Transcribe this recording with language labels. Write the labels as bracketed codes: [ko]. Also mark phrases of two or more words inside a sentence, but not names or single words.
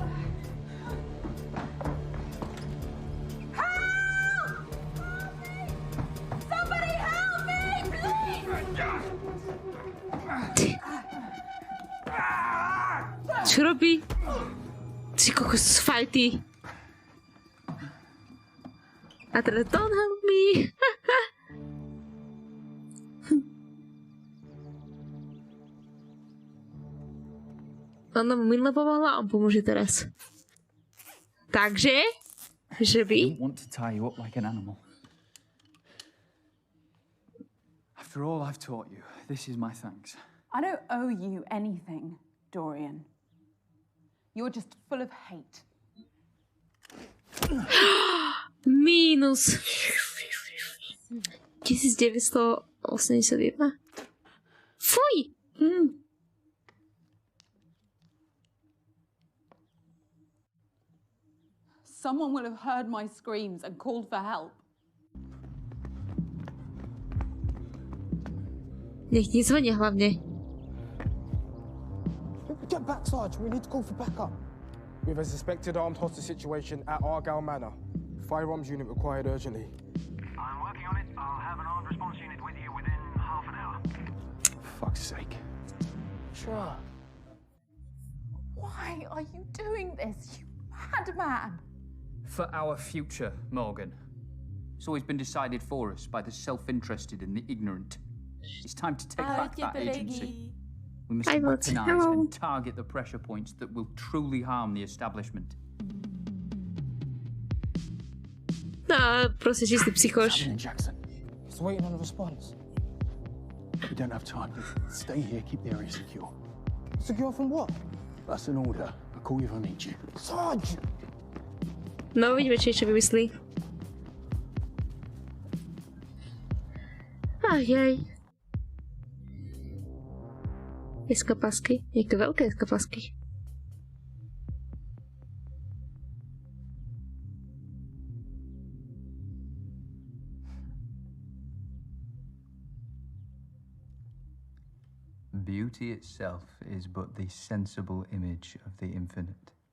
[sk] Čo robí? Ty kokos, fajty. A teraz [en] don't help me. [sk] Ona mu minule pomohla, on pomôže teraz. Takže, že by... [en] I don't want to tie you up like an animal. After all I've taught you, this is my thanks. I don't owe you anything, Dorian. You're just full of hate. Minus. 1981. [sk] Fuj! [en] Someone will have heard my screams and called for help. [sk] Nech nezvonia hlavne. [en] Get back, Sarge. We need to call for backup. We have a suspected armed hostage situation at Argyle Manor. Firearms unit required urgently. I'm working on it. I'll have an armed response unit with you within half an hour. For fuck's sake. Sure. Why are you doing this, you madman? For our future, Morgan. It's always been decided for us by the self-interested and the ignorant. It's time to take back that agency. We must weaponize and target the pressure points that will truly harm the establishment. [sk] No, proste čistý psychoš. [en] Jackson. He's waiting on a response. We don't have time. Stay here, keep the area secure. Secure from what? That's an order. I'll call you if I need you. Sarge! [sk] No, vidíme, či ešte vymyslí. Ajaj. Eskapasky. Jaké veľké eskapasky. [en] Beauty itself is but the sensible image of the infinite.